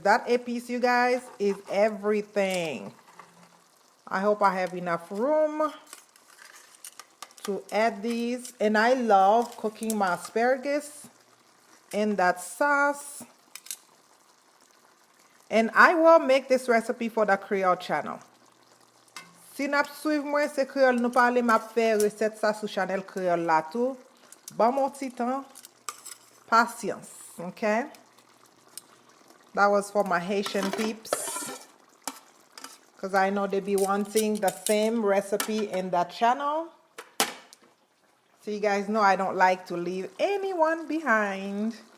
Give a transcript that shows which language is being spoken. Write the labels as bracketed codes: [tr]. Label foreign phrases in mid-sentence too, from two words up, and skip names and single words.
[en] That Epis, you guys, is everything. I hope I have enough room to add these. And I love cooking my asparagus in that sauce. And I will make this recipe for the Creole channel. [ht] Si nap suiv mwen se Creole nou pale, map fè recette sa sou channel Creole la tou. Bon mon ti tan. [en] Patience, okay? That was for my Haitian peeps, because I know they be wanting the same recipe in that channel. So you guys know I don't like to leave anyone behind.